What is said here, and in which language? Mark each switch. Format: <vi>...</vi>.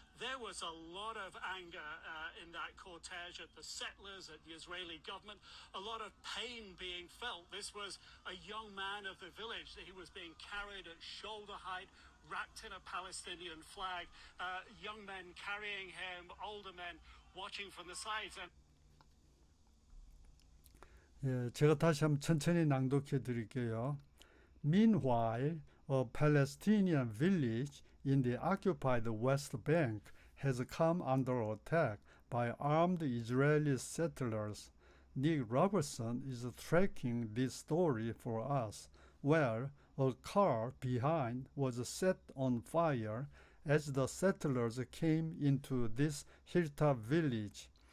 <en>There was a lot of anger in that cortege at the settlers, at the Israeli government, a lot of pain being felt. This was a young man of the village. He was being carried at shoulder height, wrapped in a Palestinian flag, young men carrying him, older men watching from the sides. And</en> <ko>예, 제가 다시 한번 천천히 낭독해 드릴게요.</ko> <en>Meanwhile, a Palestinian village in the occupied West Bank has come under attack by armed Israeli settlers. Nick Robertson is tracking this story for us, where a car behind was set on fire as the settlers came into this hilltop village.</en>